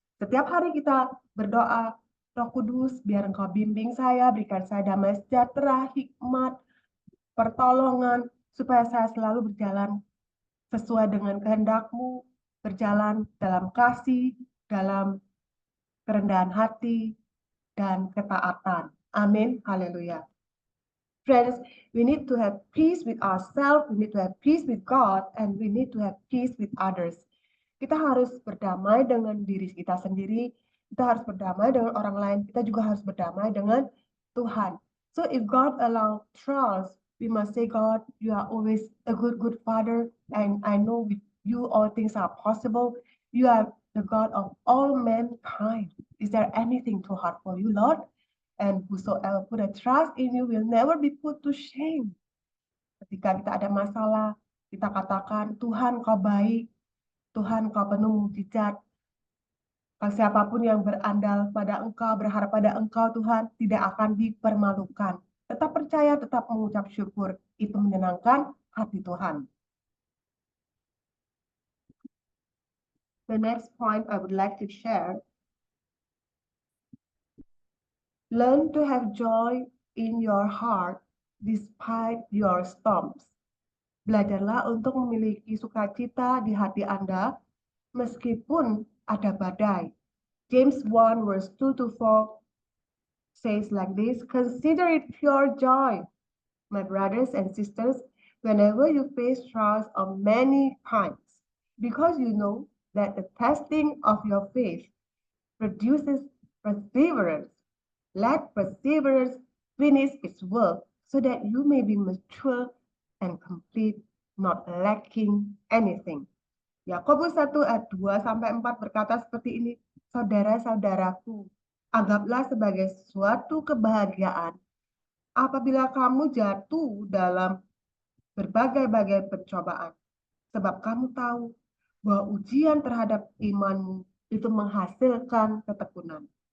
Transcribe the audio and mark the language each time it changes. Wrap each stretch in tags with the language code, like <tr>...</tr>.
<id>Setiap hari kita berdoa, Roh Kudus, biar Engkau bimbing saya, berikan saya damai sejahtera, hikmat, pertolongan, supaya saya selalu berjalan sesuai dengan kehendak-Mu, berjalan dalam kasih, dalam kerendahan hati, dan ketaatan. Amin. Haleluya.</id> <en>Friends, we need to have peace with ourselves, we need to have peace with God, and we need to have peace with others.</en> <id>Kita harus berdamai dengan diri kita sendiri, kita harus berdamai dengan orang lain, kita juga harus berdamai dengan Tuhan.</id> <en>So if God allow trials, we must say, God, you are always a good Father, and I know with you all things are possible. You are the God of all mankind. Is there anything too hard for you, Lord? And whosoever put a trust in you will never be put to shame.</en> <id>Ketika kita ada masalah, kita katakan, Tuhan Kau baik, Tuhan Kau penuh mukjizat. Siapapun yang berandal pada Engkau, berharap pada Engkau, Tuhan, tidak akan dipermalukan. Tetap percaya, tetap mengucap syukur. Itu menyenangkan hati Tuhan.</id> <en>The next point I would like to share. Learn to have joy in your heart despite your storms.</en> <id>Belajarlah untuk memiliki sukacita di hati Anda meskipun ada badai.</id> <en>James 1 verse 2-4 says like this, consider it pure joy, my brothers and sisters, whenever you face trials of many kinds, because you know that the testing of your faith produces perseverance. Let perseverance finish its work so that you may be mature and complete, not lacking anything.</en> <id>Yakobus 1 ayat 2-4 berkata seperti ini, saudara-saudaraku, anggaplah sebagai suatu kebahagiaan apabila kamu jatuh dalam berbagai-bagai pencobaan, sebab kamu tahu bahwa ujian terhadap imanmu itu menghasilkan ketekunan.</id>